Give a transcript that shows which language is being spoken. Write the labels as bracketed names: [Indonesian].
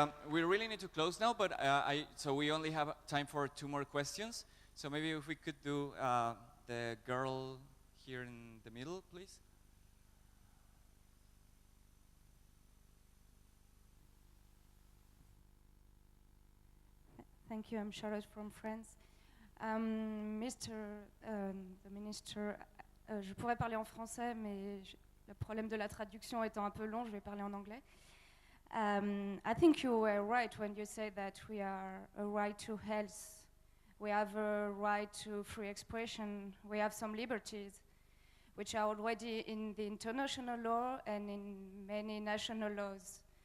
[English] We really need to close now, but so we only have time for 2 more questions. So maybe if we could do the girl here in the middle, please. Thank you. I'm Charlotte from France. The Minister, [French] je pourrais parler en français, mais le problème de la traduction étant un peu long, je vais parler en anglais. [English] I think you were right when you said that we are a right to health. We have a right to free expression. We have some liberties, which are already in the international law and in many national laws.